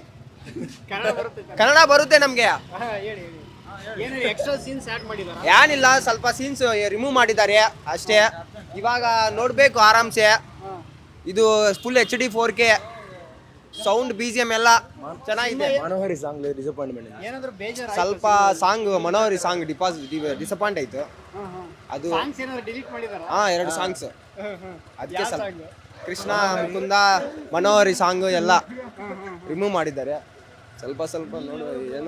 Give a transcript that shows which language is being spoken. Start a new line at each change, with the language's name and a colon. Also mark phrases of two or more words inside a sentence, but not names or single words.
Kannada: ಕನ್ನಡ ಬರುತ್ತೆ? ಕನ್ನಡ ಬರುತ್ತೆ ನಮಗೆ. ಹೇಳಿ ಏನಾದ್ರು
English: extra scenes add
Kannada: ಮಾಡಿದಾರಾ? ಏನಿಲ್ಲ, ಸ್ವಲ್ಪ
English: scenes remove
Kannada: ಮಾಡಿದ್ದಾರೆ ಅಷ್ಟೇ. ಇವಾಗ ನೋಡಬೇಕು ಆರಾಮ್ಸೆ. ಇದು
English: full HD 4K sound,
Kannada: BGM ಎಲ್ಲ ಚೆನ್ನಾಗಿದೆ.
Telugu: మనోహరి సాంగ్ లేదు, డిసప్పాయింట్మెంట్.
Kannada: ಏನಾದ್ರು ಬೇಜಾರು? ಸ್ವಲ್ಪ ಸಾಂಗ್ ಮನೋಹರಿ
English: song disappoint
Kannada: ಆಯ್ತು. ಅದು ಸಾಂಗ್ಸ್ ಏನಾದ್ರು ಡಿಲೀಟ್ ಮಾಡಿದಾರಾ? 2 ಸಾಂಗ್ಸ್. ಅದಕ್ಕೆ ಯಾವ ಸ್ವಲ್ಪ song? ಕೃಷ್ಣ ಮುಕುಂದ ಮನೋಹರಿ ಸಾಂಗ್ ಎಲ್ಲ ರಿಮೂವ್ ಮಾಡಿದ್ದಾರೆ. ಸ್ವಲ್ಪ ನೋಡು ಏನೋ.